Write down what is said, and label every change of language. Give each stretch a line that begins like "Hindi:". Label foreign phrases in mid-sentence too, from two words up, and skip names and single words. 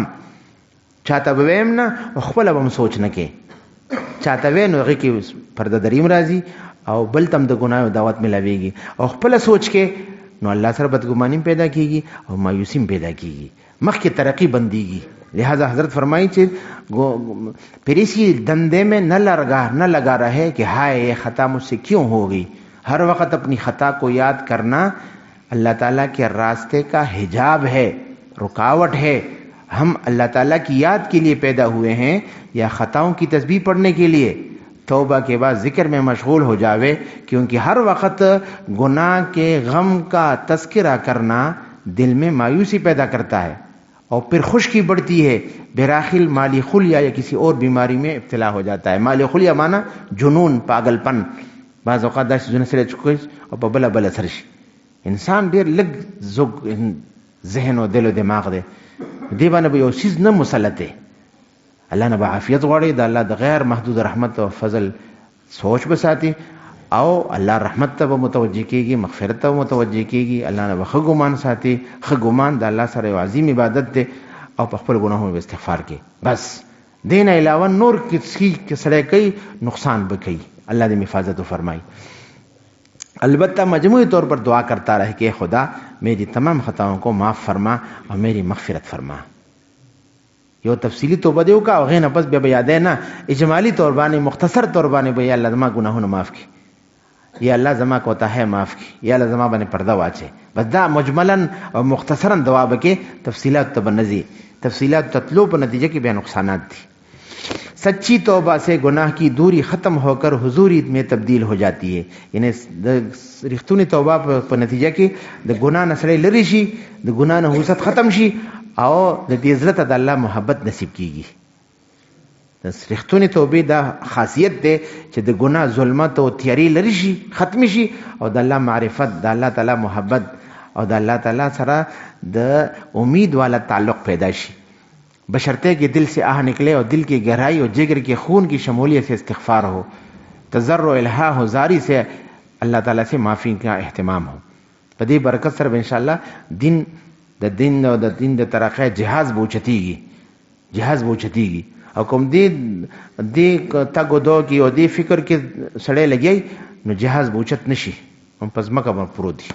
Pashto: چاته به ویم نه او خپله به م سوچ نه کوې، چاته وی نو هغې کې پرده دریم راځي او بل تم د ګناه دعوت ملاویږي او خپله سوچ کې نو الله سره بدګماني پیدا کیږي او مایوسی پیدا کیږي، مخکې ترقی بندیږي.
Urdu: لہذا حضرت فرمائی چې پھر اسی دندے میں نہ لگا رہے کہ ہائے یہ خطا مجھ سے کیوں ہو گئی. ہر وقت اپنی خطا کو یاد کرنا اللہ تعالیٰ کے راستے کا حجاب ہے، رکاوٹ ہے. ہم اللہ تعالیٰ کی یاد کے لیے پیدا ہوئے ہیں یا خطاؤں کی تسبیح پڑھنے کے لیے؟ توبہ کے بعد ذکر میں مشغول ہو جاوے، کیونکہ ہر وقت گناہ کے غم کا تذکرہ کرنا دل میں مایوسی پیدا کرتا ہے اور پھر خشکی بڑھتی ہے. براخل مالی خلیہ یا کسی اور بیماری میں ابتلا ہو جاتا ہے. مالی خلیہ مانا جنون، پاگل پن.
Pashto: بعض اوقات داسې ځونه سره چکوي او په بله بله سره شي. انسان ډېر لږ زوږ ذهن او دل او دماغ دی، دې باندې به یو څیز نه مسلط دی. الله نه به عافیت غواړي، د الله د غیر محدود رحمت او فضل سوچ به ساتي او الله رحمت ته به متوجه کېږي، مغفرت ته متوجه کېږي. الله نه به ښه ګمان ساتي. ښه ګمان د الله سره یو عظیم عبادت دی او په خپل ګناهونو به استغفار کوي. بس دې نه علاوه نور کسی که سړی کوي نقصان به کوي. الله دې حفاظت وفرمایي.
Urdu: البتہ مجموعی طور پر دعا کرتا رہے کہ خدا میری تمام خطاؤں کو معاف فرما اور میری مغفرت فرما.
Pashto: یو تفصیلی توبه دی وکړه او هغې نه پس بیا به یادی نه اجمالي طور باندې مختصر طور باندې به یا الله زما ګناهونه معاف کړي، یا الله زما کوتاهی معاف کړي، یا الله زما باندې پرده واچي. بس دا مجملا او مختصرا دعا به کې، تفصیلات ته به نه ځي. تفصیلات تتلو په نتیجه کې بیا نقصانات دي.
Urdu: سچی توبہ سے گناہ کی دوری ختم ہو کر حضوری میں تبدیل ہو جاتی ہے.
Pashto: یعنی رښتونی توبه په نتیجه کې د ګناه نه سړی لرې شي، د ګناه نه حوست ختم شي او د دې زړه ته د الله محبت نصیب کیږي. د رښتونی توبې دا خاصیت دی چې د ګناه ظلمت او تیاری لرې شي، ختم شي او د الله معرفت، د الله تعالی محبت او د الله تعالی سره د امید والا تعلق پیدا شي.
Urdu: بشرطے کہ دل سے آہ نکلے اور دل کی گہرائی اور جگر کے خون کی شمولیت سے استغفار ہو، تضرع الہا ہو، زاری سے اللہ تعالیٰ سے معافی کا اہتمام ہو.
Pashto: پدی برکت سره انشاءاللہ دین د ترقی جهاز بوچتیږي، جهاز بوچتیږي. او کوم دې تګو دو کې او دې فکر کې سړی لګي نو جهاز بوچت نشي، هم پس مکه باندې پروت دي.